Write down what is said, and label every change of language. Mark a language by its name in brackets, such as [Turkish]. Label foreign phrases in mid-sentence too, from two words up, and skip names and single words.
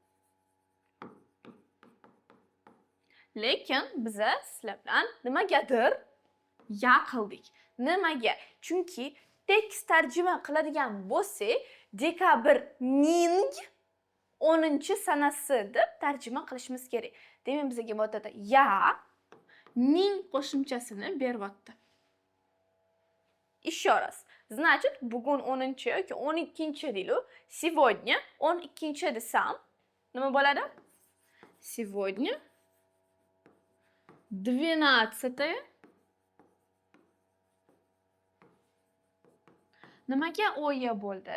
[Uzbek] Lekin biz sizlar bilan nimagadir yaqildik. Nimaga? Chunki tekst tarjima qiladigan bo'lsak, dekabrning 10-sanasi deb tarjima qilishimiz kerak. Demak, bizga bu yerda ya ning qo'shimchasini beryapti. [Russian] Еще раз. Значит, [Uzbek] bugun 10 yoki 12 deylik. Сегодня 12 desam, nima bo'ladi? [Russian] Сегодня 12. [Uzbek] Nimaga o'ya bo'ldi?